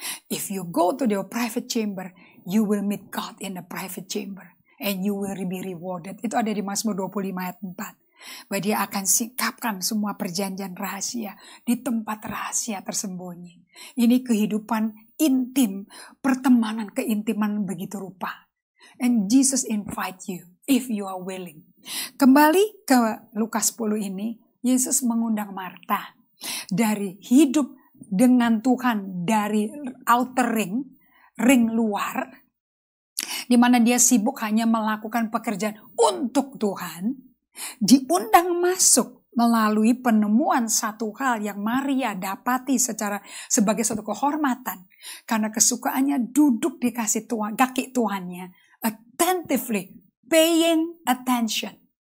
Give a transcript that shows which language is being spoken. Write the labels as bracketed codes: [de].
[en] If you go to the private chamber, you will meet God in the private chamber. And you will be rewarded. [id] Itu ada di Mazmur 25 ayat 4. Bahwa dia akan sikapkan semua perjanjian rahasia di tempat rahasia tersembunyi. Ini kehidupan intim, pertemanan keintiman begitu rupa. [en] And Jesus invite you if you are willing. [id] Kembali ke Lukas 10 ini, Yesus mengundang Marta dari hidup dengan Tuhan dari [en] outer ring [id] luar, di mana dia sibuk hanya melakukan pekerjaan untuk Tuhan, diundang masuk melalui penemuan satu hal yang Maria dapati sebagai suatu kehormatan, karena kesukaannya duduk di kaki Tuhannya, [en] attentively, paying attention.